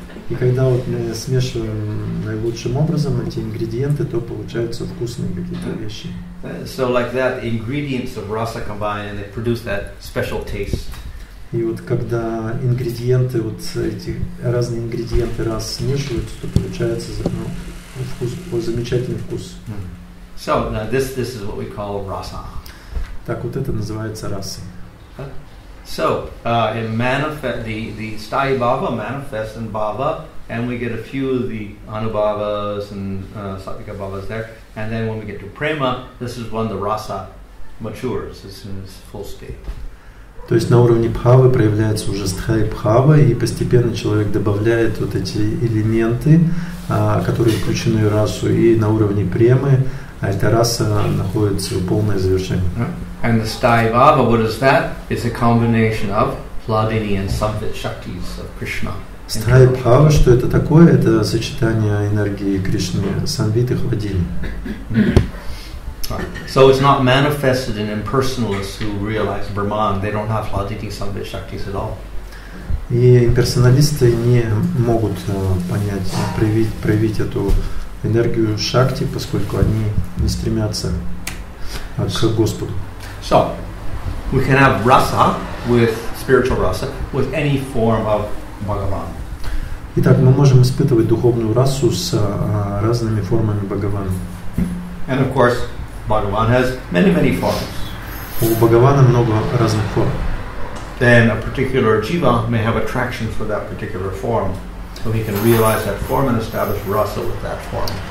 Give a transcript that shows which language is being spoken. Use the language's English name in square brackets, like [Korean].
[Russian] И когда вот мы смешиваем наилучшим образом эти ингредиенты, то получаются вкусные какие-то вещи. [English] So like that, the ingredients of rasa combine and they produce that special taste. [Russian] И вот когда ингредиенты, вот эти разные ингредиенты раз смешиваются, то получается замечательный вкус. [English] So now this is what we call rasa. [Russian] Так вот это называется расой. [English] So it manifest the sthayi bhava manifests in bhava, and we get a few of the anubhavas and sattvika bhavas there. And then when we get to prema, this is when the rasa matures. It's in its full state. [Russian] То есть на уровне бхавы проявляется уже стхай бхава, и постепенно человек добавляет вот эти элементы, которые включены в расу, и на уровне премы эта раса находится в полное завершение. [English] And the sthayi bhava, what is that? It's a combination of Hladini and Samvit Shaktis of Krishna. [Russian] Стхай бхава, что это такое? Это сочетание энергии Кришны, Самвит и Хладини. [English] So it's not manifested in impersonalists who realize Brahman. They don't have Hladini Samvit Shaktis at all. [Russian] И имперсоналисты не могут понять, проявить эту энергию шакти, поскольку они не стремятся к Господу. [English] So we can have rasa with spiritual rasa with any form of Bhagavan. [Russian] Итак, мы можем испытывать духовную расу с разными формами Бхагавана. [English] And of course, Bhagavan has many forms. [Russian] У Бхагавана много разных форм. [English] Then a particular jiva may have attraction for that particular form. So he can realize that form and establish rasa with that form.